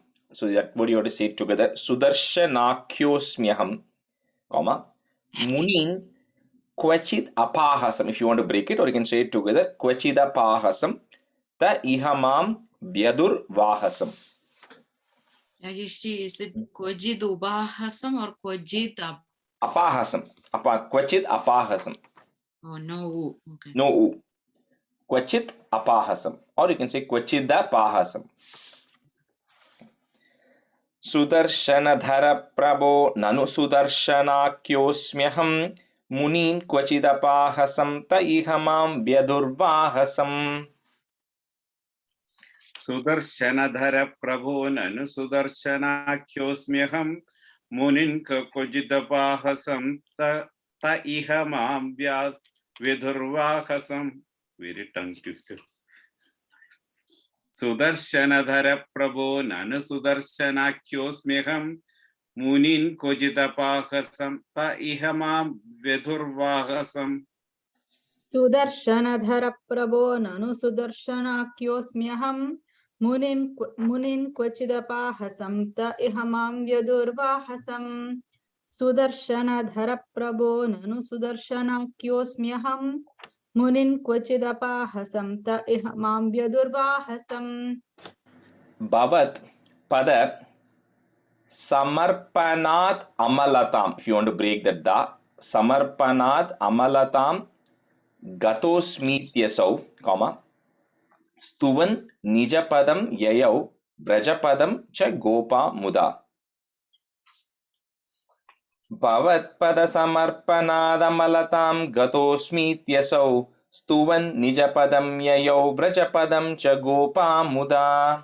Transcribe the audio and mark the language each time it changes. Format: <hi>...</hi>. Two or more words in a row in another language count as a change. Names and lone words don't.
<en>So that what you have to say together.</en> <sa>Sudarshanakhyosmyaham, comma, Munin Kvachid Apahasam.</sa> <en>If you want to break it, or you can say it together.</en> <sa>Kvachid Apahasam Ta Ihamam Vyadur Vahasam.</sa> <en>Rajesh, is it</en> <sa>Kwajid Ubahasam</sa> <en>or Kwajid</en> <sa>Apahasam. Kvachid Apahasam.</sa> <en>Oh, no. Okay. No U.</en> <sa>Kvachit Apahasam.</sa> <en>Or you can say</en> <sa>Kvachida Pahasam. Sudarshanadhara Prabho Nanu Sudarshanakhyosmyaham Munin Kvachidapahasam Ta Ihamam Vyadurvahasam. Sudarshanadhara Prabho Nanu Sudarshanakyosmyaham Munin Kvachidapahasam Ta Ihamam Vyadurvahasam.</sa> <en>Very tongue twister.</en> <sa>Sudarshanadhara Prabho Nanu Sudarshanakhyosmyaham Munin Kvachidapahasam Ta Ihamam Vyadurvahasam. Sudarshana Prabho Nanu Sudarshanakhyosmyaham Munin Kvachidapahasam Ta Ihamam Vyadurvahasam. Sudarshana Prabho Nanu Sudarshanakhyosmyaham Munin Kvachidapahasam Ta Ihamam Vyadurvahasam. Bhavat Pada Samarpanat Amalatam.</sa> <en>If you want to break that da,</en> <sa>Samarpanat Amalatam Gatosmityasau, comma, Stuvan Nijapadam Yayau Brajapadam Cha Gopa Muda. Bhavatpada samarpanadamalatam gatosmityasau stuvan nijapadam yayau vrajapadam cha gopa muda.</sa>